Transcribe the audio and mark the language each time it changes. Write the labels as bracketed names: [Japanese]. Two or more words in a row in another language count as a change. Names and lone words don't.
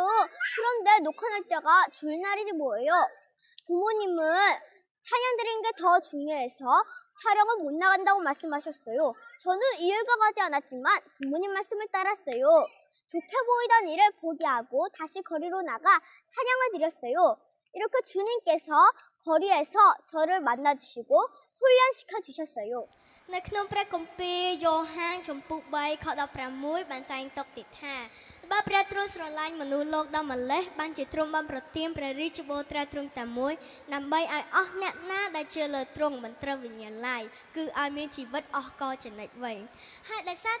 [Korean] 그런데 녹화 날짜가 주일 날이지 뭐예요. 부모님은 찬양 드리는 게 더 중요해서 촬영을 못 나간다고 말씀하셨어요. 저는 이해가 가지 않았지만 부모님 말씀을 따랐어요. 좋게 보이던 일을 포기하고 다시 거리로 나가 찬양을 드렸어요. 이렇게 주님께서 거리에서 저를 만나주시고 훈련시켜 주셨어요. [Khmer] នៅក្នុងព្រះគម្ពីរយ៉ូហានចំពុក3ខ16បានចែងទុកទៀតថាបើព្រះទ្រង់ស្រឡាញ់មនុស្សលោកដល់ម្លេះបានជាទ្រង់បានប្រទានព្រះរាជបុត្រាទ្រង់តែមួយ ដើម្បីឲ្យអស់អ្នកណាដែលជឿលើទ្រង់មិនត្រូវវិញ្ញាណឡើយគឺឲ្យមានជីវិតអស់កលចំណេញវិញហើយដោយសារ